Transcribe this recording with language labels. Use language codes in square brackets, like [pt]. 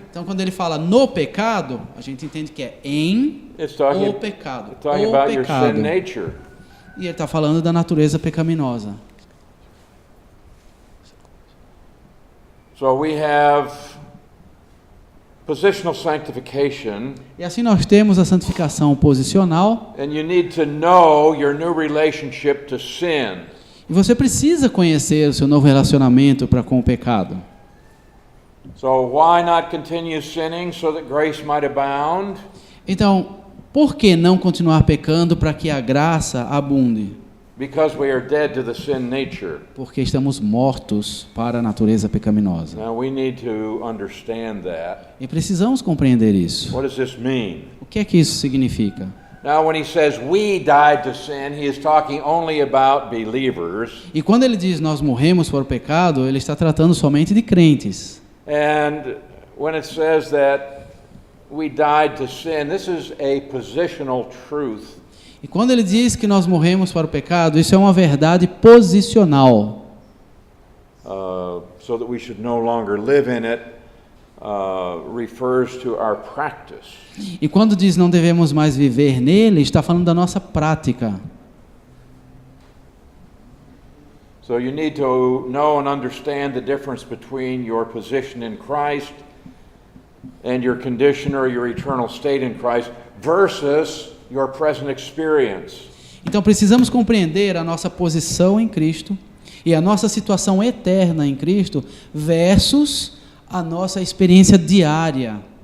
[pt] Então, quando ele fala no pecado, a gente entende que é em [en] It's talking, [pt] o pecado. [en] it's talking [pt] O [en] about your sin [pt] pecado. [en] nature. [pt] E ele está falando da natureza pecaminosa. [en] So we have positional sanctification, [pt] E assim nós temos a santificação posicional. [en] and you need to know your new relationship to sin. [pt] E você precisa conhecer o seu novo relacionamento para com o pecado. [en] So why not continue sinning so that grace might abound? [pt] Então, por que não continuar pecando para que a graça abunde? [en] Because we are dead to the sin nature. [pt] Porque estamos mortos para a natureza pecaminosa. [en] Now we need to understand that. [pt] E precisamos compreender isso. [en] What does this mean? [pt] O que é que isso significa? [en] Now when he says we died to sin, he is talking only about believers. [pt] E quando ele diz nós morremos para o pecado, ele está tratando somente de crentes. [en] And when it says that we died to sin, this is a positional truth. [pt] E quando ele diz que nós morremos para o pecado, isso é uma verdade posicional. [en] So that we should no longer live in it, refers to our practice. [pt] E quando diz não devemos mais viver nele, está falando da nossa prática. [en] So you need to know and understand the difference between your position in Christ and your condition or your eternal state in Christ versus your present experience. [pt] Então precisamos compreender a nossa posição em Cristo e a nossa situação eterna em Cristo versus a nossa experiência diária.